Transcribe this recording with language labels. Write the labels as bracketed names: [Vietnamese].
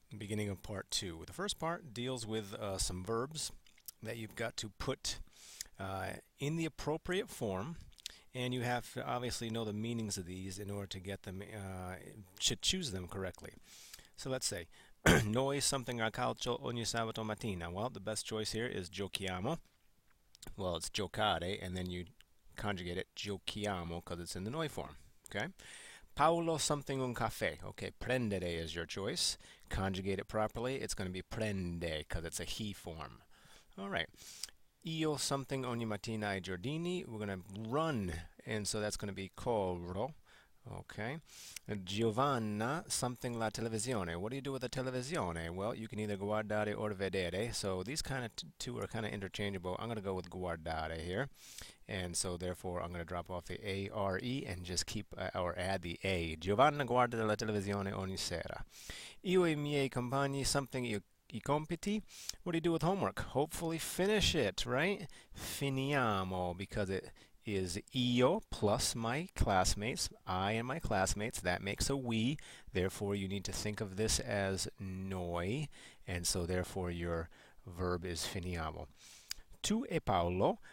[English] Beginning of part 2. The first part deals with some verbs that you've got to put in the appropriate form, and you have to obviously know the meanings of these in order to get them, to choose them correctly. So let's say, [Italian] noi something a calcio ogni sabato mattina. [English] Well, the best choice here is giochiamo. Well, it's giocare, and then you conjugate it giochiamo because it's in the noi form. Okay. [Italian] Paolo something un caffè. [English] Okay, prendere is your choice. Conjugate it properly. It's going to be prende because it's a he form. All right. [Italian] Io something ogni mattina ai giardini. [English] We're going to run, and so that's going to be corro. [Italian] Okay. Giovanna, something la televisione. [English] What do you do with the televisione? Well, you can either guardare or vedere. So these kind of two are kind of interchangeable. I'm going to go with guardare here. And so therefore I'm going to drop off the A-R-E and just keep or add the A. [Italian] Giovanna guarda la televisione ogni sera. Io e I miei compagni something I compiti. [English] What do you do with homework? Hopefully finish it, right? Finiamo because it is io plus my classmates, I and my classmates. That makes a we. Therefore, you need to think of this as noi, and so therefore your verb is finiamo. [Italian] Tu e Paolo.